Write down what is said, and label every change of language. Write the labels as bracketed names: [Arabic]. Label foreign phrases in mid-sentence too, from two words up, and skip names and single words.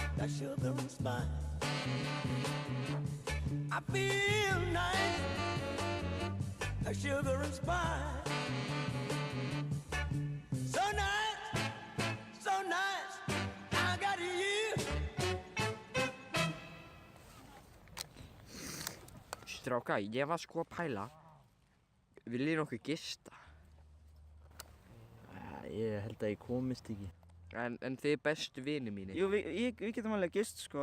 [English] sugar and spice. I feel nice, like sugar and spice. So nice, so nice, I got you. [Icelandic] Stráka, ég var sko að pæla. Viljið nokkuð gista? Ég held að ég komist ekki. En þið bestu vinir mínir. Jú, við getum alveg gist, sko.